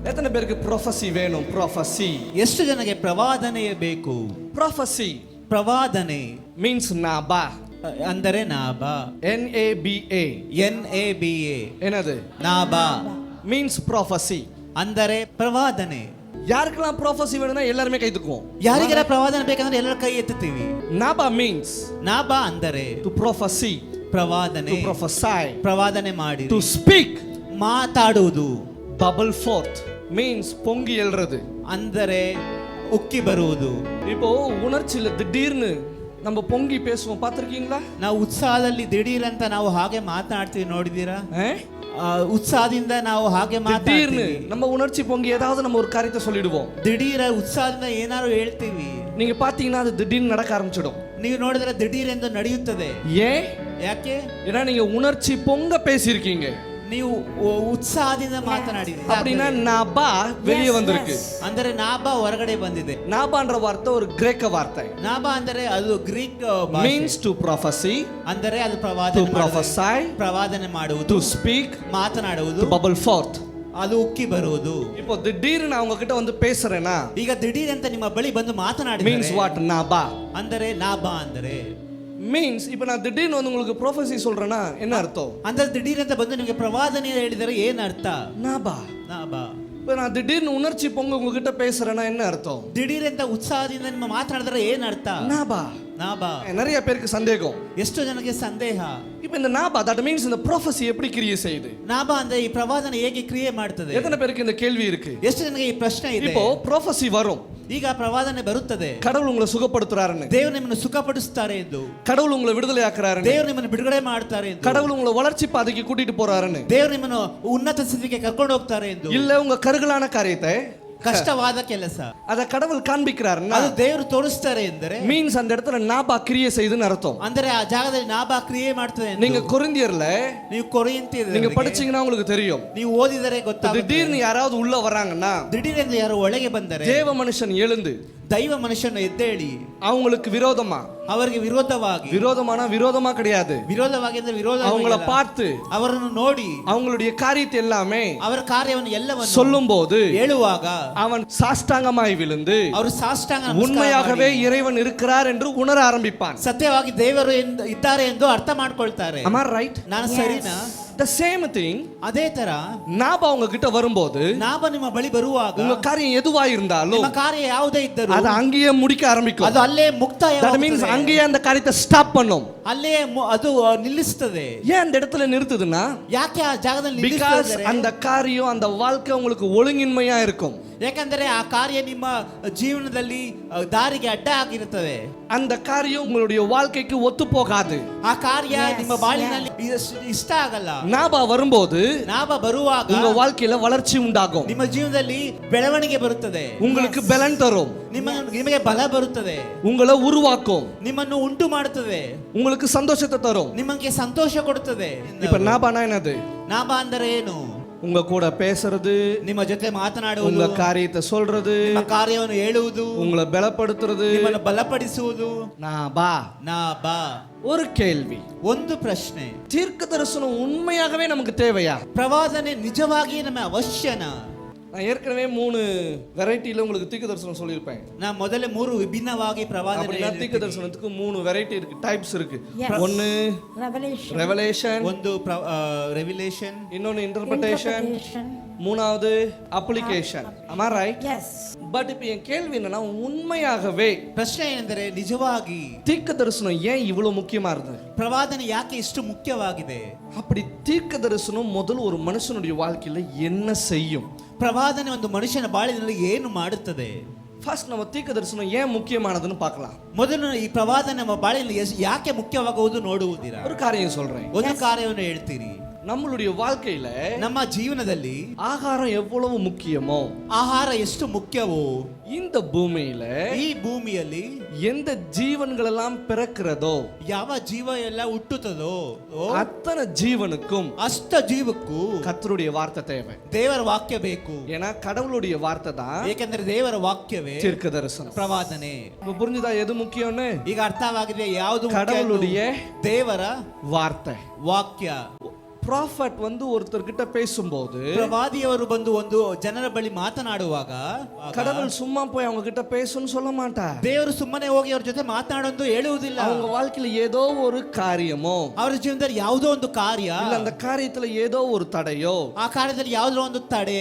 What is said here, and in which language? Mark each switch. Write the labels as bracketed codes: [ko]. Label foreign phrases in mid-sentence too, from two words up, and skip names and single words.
[ta] பேருக்கு ப்ரொஃபஸி வேணும்? ப்ரொஃபஸி. [kn] ಎಷ್ಟು ಜನಕ್ಕೆ ಪ್ರವಾದನೆ ಬೇಕು? [ta] ப்ரொஃபஸி [kn] ಪ್ರವಾದನೆ [en] means naba. [kn] ಅಂದರೆ ನಾಬ. NABA. NABA [ta] என்னது? [kn] ನಾಬ [en] means prophecy. [kn] ಅಂದರೆ ಪ್ರವಾದನೆ. [ta] யாருக்கெல்லாம் ப்ரொஃபஸி வேணும்னா எல்லாருமே கை தூக்குவோம். [kn] ಯಾರಿಗೆಲ್ಲ ಪ್ರವಾದನೆ ಬೇಕಂದ್ರೆ ಎಲ್ಲರೂ ಕೈ ಎತ್ತುತ್ತೀವಿ. [en] naba means [kn] ನಾಬ ಅಂದರೆ [en] to prophesy, [kn] ಪ್ರವಾದನೆ, [en] to prophesy, [kn] ಪ್ರವಾದನೆ ಮಾಡಿ, [en] to speak. [kn] ಮಾತಾಡುವುದು. [en] bubble forth means [ta] பொங்கி எழுறது, [kn] ಅಂದರೆ ಉಕ್ಕಿ ಬರುವುದು. [ta] இப்போ உணர்ச்சியில திடீர்னு நம்ம பொங்கி பேசுவோம், பார்த்திருக்கீங்களா? [kn] ನಾವು ಉತ್ಸಾಹದಲ್ಲಿ ದಿಢೀರ್ ಅಂತ ನಾವು ಹಾಗೆ ಮಾತನಾಡ್ತೀವಿ, ನೋಡಿದೀರಾ? ಉತ್ಸಾಹದಿಂದ ನಾವು ಹಾಗೆ [ta] திடீர்னு [kn] ಮಾತಾಡ್ತೀವಿ. [ta] நம்ம உணர்ச்சி பொங்கி ஏதாவது நம்ம ஒரு காரியத்தை சொல்லிடுவோம். [kn] ದಿಢೀರ ಉತ್ಸಾಹದಿಂದ ಏನಾದ್ರು ಹೇಳ್ತೀವಿ. [ta] நீங்க பாத்தீங்கன்னா அது திடீர்னு நடக்க ஆரம்பிச்சிடும். [kn] ನೀವು ನೋಡಿದ್ರೆ ದಿಢೀರ್ ಎಂದು ನಡೆಯುತ್ತದೆ. [ta] ஏன்? [kn] ಯಾಕೆ? [ta] ஏன்னா நீங்க உணர்ச்சி பொங்க பேசியிருக்கீங்க. [kn] ನೀವು ಉತ್ಸಾಹದಿಂದ ಮಾತನಾಡಿದ್ರಿ. [ta] அப்படின்னா நாபா வெளியே வந்திருக்கு. [kn] ಅಂದರೆ ನಾಬ ಹೊರಗಡೆ ಬಂದಿದೆ. [ta] நாபான்ற வார்த்தை ஒரு கிரேக்க வார்த்தை. [kn] ನಾಬ ಅಂದರೆ ಅದು ಗ್ರೀಕ್ [en] means to prophesy, [kn] ಅಂದರೆ ಅದು [en] to [kn] ಪ್ರವಾದನೆ [en] prophesy, [kn] ಪ್ರವಾದನೆ ಮಾಡುವುದು, [en] to speak, [kn] ಮಾತನಾಡುವುದು, [en] to bubble forth. [kn] ಅದು ಉಕ್ಕಿ ಬರುವುದು. [ta] இப்போ திடீர்னு நான் உங்ககிட்ட வந்து பேசுறேனா, [kn] ಈಗ ದಿಢೀರ್ ಅಂತ ನಿಮ್ಮ ಬಳಿ ಬಂದು ಮಾತನಾಡಿದರೆ [en] means what? நாபா. [kn] ಅಂದರೆ ನಾಬ ಅಂದರೆ [ta] means இப்போ நான் திடீர்னு வந்து உங்களுக்கு ப்ரொஃபஸி சொல்றேனா என்ன அர்த்தம்? [kn] ಅಂದ್ರೆ ದಿಢೀರ್ ಅಂತ ಬಂದು ನಿಮಗೆ ಪ್ರವಾದನೆ ಹೇಳಿದರೆ ಏನು ಅರ್ಥ? [ta] நாபா. [kn] ನಾಬ. [ta] இப்போ நான் திடீர்னு உணர்ச்சி பொங்க உங்ககிட்ட பேசுறேனா என்ன அர்த்தம்? [kn] ದಿಢೀರ್ ಅಂತ ಉತ್ಸಾಹದಿಂದ ನಿಮ್ಮ ಮಾತನಾಡಿದರೆ ಏನು ಅರ್ಥ? [ta] நாபா. [kn] ನಾಬ. [ta] நிறைய பேருக்கு சந்தேகம். [kn] ಎಷ್ಟು ಜನಕ್ಕೆ ಸಂದೇಹ. [ta] இப்போ இந்த நாபா, [en] that means [ta] இந்த ப்ரொஃபஸி எப்படி கிரியை செய்யுது? [kn] ನಾಬ ಅಂದ್ರೆ ಈ ಪ್ರವಾದನೆ ಹೇಗೆ ಕ್ರಿಯೆ ಮಾಡ್ತದೆ? [ta] எத்தனை பேருக்கு இந்த கேள்வி இருக்கு? [kn] ಎಷ್ಟು ಜನಕ್ಕೆ ಈ ಪ್ರಶ್ನೆ ಇದೆ? [ta] இப்போ ப்ரொஃபஸி வரும், [kn] ಈಗ ಪ್ರವಾದನೆ ಬರುತ್ತದೆ, [ta] கடவுள் உங்களை சுகப்படுத்துறாருன்னு, [kn] ದೇವರು ನಿಮ್ಮನ್ನು ಸುಖಪಡಿಸುತ್ತಾರೆ ಎಂದು, [ta] கடவுள் உங்களை விடுதலை ஆக்குறாருன்னு, [kn] ದೇವರು ನಿಮ್ಮನ್ನು ಬಿಡುಗಡೆ ಮಾಡ್ತಾರೆ ಎಂದು, [ta] கடவுள் உங்களை வளர்ச்சி பாதைக்கு கூட்டிட்டு போறாருன்னு, [kn] ದೇವರು ನಿಮ್ಮನ್ನು ಉನ್ನತ ಸ್ಥಿತಿಗೆ ಕರ್ಕೊಂಡು ಹೋಗ್ತಾರೆ ಎಂದು, [ta] இல்ல உங்க கருகலான காரியத்தை, [kn] ಕಷ್ಟವಾದ ಕೆಲಸ [ta] அத கடவுள் காண்பிக்கிறாருன்னா [kn] ಅದು ದೇವರು ತೋರಿಸ್ತಾರೆ ಎಂದರೆ [ta] மீன்ஸ் அந்த இடத்துல நாபா கிரியை செய்துன்னு அர்த்தம். [kn] ಅಂದರೆ ಆ ಜಾಗದಲ್ಲಿ ನಾಬ ಕ್ರಿಯೆ ಮಾಡ್ತದೆ ಎಂದು. [ta] நீங்க கொரிந்தியர்ல [kn] ನೀವು ಕೊರಿಂಥಿಯರಲ್ಲಿ [ta] நீங்க படிச்சீங்கன்னா உங்களுக்கு தெரியும். [kn] ನೀವು ಓದಿದರೆ ಗೊತ್ತಾಗುತ್ತೆ. [ta] திடீர்னு யாராவது உள்ள வராங்கன்னா, [kn] ದಿಢೀರ್ ಎಂದು ಯಾರು ಒಳಗೆ ಬಂದರೆ [ta] தேவ மனுஷன் எழுந்து [kn] ದೈವ ಮನುಷ್ಯನು ಎದ್ದೇಳಿ [ta] அவங்களுக்கு விரோதமா, [kn] ಅವರಿಗೆ ವಿರೋಧವಾಗಿ, [ta] விரோதமா கிடையாது, [kn] ವಿರೋಧವಾಗಿ ಅಂದ್ರೆ ವಿರೋಧ, [ta] அவங்கள பார்த்து [kn] ಅವರನ್ನು ನೋಡಿ [ta] அவங்களுடைய காரியத்தை எல்லாமே [kn] ಅವರ ಕಾರ್ಯವನ್ನು ಎಲ್ಲವನ್ನು [ta] சொல்லும்போது [kn] ಹೇಳುವಾಗ [ta] அவன் சாஷ்டாங்கமாய் விழுந்து [kn] ಅವರು ಸಾಷ್ಟಾಂಗ [ta] உண்மையாகவே இறைவன் இருக்கிறார் என்று உணர ஆரம்பிப்பான். [kn] ಸತ್ಯವಾಗಿ ದೇವರು ಇದ್ದಾರೆ ಎಂದು ಅರ್ಥ ಮಾಡ್ಕೊಳ್ತಾರೆ. [en] Am I right? [kn] ನಾನು ಸರಿನಾ? [en] The same thing, [kn] ಅದೇ ತರ [ta] நாபா உங்க கிட்ட வரும்போது, [kn] ನಾಬ ನಿಮ್ಮ ಬಳಿ ಬರುವಾಗ [ta] உங்க காரியம் எதுவா இருந்தாலும் [kn] ನಿಮ್ಮ ಕಾರ್ಯ ಯಾವುದೇ ಇದ್ದರೂ [ta] அது அங்கேயே முடிக்க ஆரம்பிக்கும். [kn] ಅದು ಅಲ್ಲೇ ಮುಕ್ತಾಯ. [en] That means [ta] அங்கேயே அந்த காரியத்தை ஸ்டாப் பண்ணும். [kn] ಅಲ್ಲೇ ಅದು ನಿಲ್ಲಿಸುತ್ತದೆ. [ta] ஏன் அந்த இடத்துல நிறுத்துதுன்னா, [kn] ಯಾಕೆ ಆ ಜಾಗದಲ್ಲಿ [en] because [kn] ನಿಲ್ಲಿಸುತ್ತದೆ? [ta] அந்த காரியம், அந்த வாழ்க்கை உங்களுக்கு ஒழுங்கின்மையா இருக்கும். [kn] ಯಾಕಂದರೆ ಆ ಕಾರ್ಯ ನಿಮ್ಮ ಜೀವನದಲ್ಲಿ ದಾರಿಗೆ ಅಡ್ಡ ಆಗಿರುತ್ತದೆ. [ta] அந்த காரியம் உங்களுடைய வாழ்க்கைக்கு ஒத்து போகாது. [kn] ಆ ಕಾರ್ಯ ನಿಮ್ಮ ಬಾಳಿನಲ್ಲಿ ಇಷ್ಟ ಆಗಲ್ಲ. [ta] நாபா வரும்போது [kn] ನಾಬ ಬರುವಾಗ [ta] உங்க வாழ்க்கையில வளர்ச்சி உண்டாகும். [kn] ನಿಮ್ಮ ಜೀವನದಲ್ಲಿ ಬೆಳವಣಿಗೆ ಬರುತ್ತದೆ. [ta] உங்களுக்கு பலன் தரும். [kn] ನಿಮಗೆ ಬಲ ಬರುತ್ತದೆ. [ta] உங்களை உருவாக்கும். [kn] ನಿಮ್ಮನ್ನು ಉಂಟು ಮಾಡುತ್ತದೆ. [ta] உங்களுக்கு சந்தோஷத்தை தரும். [kn] ನಿಮಗೆ ಸಂತೋಷ ಕೊಡುತ್ತದೆ. [ta] இப்ப நாபானா என்னது? [kn] ನಾಬ ಅಂದರೆ ಏನು? [ta] உங்க கூட பேசுறது, [kn] ನಿಮ್ಮ ಜೊತೆ ಮಾತನಾಡುವುದು, [ta] உங்க காரியத்தை சொல்றது, [kn] ನಿಮ್ಮ ಕಾರ್ಯವನ್ನು ಹೇಳುವುದು, [ta] உங்களை பலப்படுத்துறது, [kn] ನಿಮ್ಮನ್ನು ಬಲಪಡಿಸುವುದು. [ta] நாபா. [kn] ನಾಬ. [ta] ஒரு கேள்வி, [kn] ಒಂದು ಪ್ರಶ್ನೆ, [ta] தீர்க்க தரிசனம் உண்மையாகவே நமக்கு தேவையா? [kn] ಪ್ರವಾದನೆ ನಿಜವಾಗಿ ನಮಗೆ ಅವಶ್ಯನಾ? [ta] நான் ஏற்கனவே 3 வெரைட்டில உங்களுக்கு தீர்க்க தரிசனம் சொல்லியிருப்பேன். நான் முதல்ல [kn] 3 விபிನ್ನವಾಗಿ ಪ್ರವಾದನೆ [ta] தீர்க்க தரிசனத்துக்கு 3 வெரைட்டி இருக்கு, டைப்ஸ் இருக்கு. ஒன்னு ரெவலேஷன், [kn] ಒಂದು ரெவலேஷன், [ta] இன்னொன்னு இன்டர்பிரேஷன், மூணாவது அப்ளிகேஷன். [en] am I right? Yes. [ta] பட் இப்போ என் கேள்வி என்னன்னா, உண்மையாகவே [kn] ಪ್ರಶ್ನೆ ಏನೆಂದರೆ ನಿಜವಾಗಿ [ta] தீர்க்க தரிசனம் ஏன் இவ்வளவு முக்கியமா இருந்தது? [kn] ಪ್ರವಾದನೆ ಯಾಕೆ ಇಷ್ಟು ಮುಖ್ಯವಾಗಿದೆ? [ta] அப்படி தீர்க்க தரிசனம் முதல்ல ஒரு மனுஷனுடைய வாழ்க்கையில என்ன செய்யும்? [kn] ಪ್ರವಾದನೆ ಒಂದು ಮನುಷ್ಯನ ಬಾಳಿನಲ್ಲಿ ಏನು ಮಾಡುತ್ತದೆ? [ta] ஃபர்ஸ்ட் நம்ம தீர்க்க தரிசனம் ஏன் முக்கியமானதுன்னு பார்க்கலாம். [kn] ಮೊದಲು ಈ ಪ್ರವಾದನೆ ನಮ್ಮ ಬಾಳಿನಲ್ಲಿ ಯಾಕೆ ಮುಖ್ಯವಾಗುವುದು ನೋಡುವುದಿರಾ? [ta] ஒரு காரியம் சொல்றேன். [kn] ಒಂದು ಕಾರ್ಯವನ್ನು ಹೇಳ್ತೀರಿ. [ta] நம்மளுடைய வாழ்க்கையில, [kn] ನಮ್ಮ ಜೀವನದಲ್ಲಿ [ta] ஆகாரம் எவ்வளவு முக்கியமோ, [kn] ಆಹಾರ ಎಷ್ಟು ಮುಖ್ಯವೋ, [ta] இந்த பூமியில [kn] ಈ ಭೂಮಿಯಲ್ಲಿ [ta] எந்த ஜீவன்கள் எல்லாம் பிறக்கிறதோ, [kn] ಯಾವ ಜೀವ ಎಲ್ಲ ಹುಟ್ಟುತ್ತದೋ [ta] அத்தனை ஜீவனுக்கும் [kn] ಅಷ್ಟ ಜೀವಕ್ಕೂ [ta] கர்த்தருடைய வார்த்தை தேவை. [kn] ದೇವರ ವಾಕ್ಯ ಬೇಕು. [ta] ஏன்னா கடவுளுடைய வார்த்தை தான் [kn] ಏಕೆಂದರೆ ದೇವರ ವಾಕ್ಯವೇ [ta] தீர்க்க தரிசனம். [kn] ಪ್ರವಾದನೆ. [ta] இப்ப புரிஞ்சுதா எது முக்கியம்னு? [kn] ಈಗ ಅರ್ಥವಾಗಿದೆ ಯಾವುದು [ta] கடவுளுடைய [kn] ದೇವರ [ta] வார்த்தை. [kn] ವಾಕ್ಯ. [ta] ப்ராஃபட் வந்து ஒருத்தர்கிட்ட பேசும்போது [kn] ಪ್ರವಾದಿಯವರು ಬಂದು ಒಂದು ಜನರ ಬಳಿ ಮಾತನಾಡುವಾಗ [ta] கடவுள் சும்மா போய் அவங்க கிட்ட பேசுன்னு சொல்ல மாட்டார். [kn] ದೇವರು ಸುಮ್ಮನೆ ಹೋಗಿ ಅವ್ರ ಜೊತೆ ಮಾತನಾಡೋದು ಹೇಳುವುದಿಲ್ಲ. [ta] அவங்க வாழ்க்கையில ஏதோ ஒரு காரியமோ, [kn] ಅವರ ಜೀವನದಲ್ಲಿ ಯಾವುದೋ ಒಂದು ಕಾರ್ಯ, [ta] இல்ல அந்த காரியத்துல ஏதோ ஒரு தடையோ, [kn] ಆ ಕಾರ್ಯದಲ್ಲಿ ಯಾವುದೋ ಒಂದು ತಡೆ,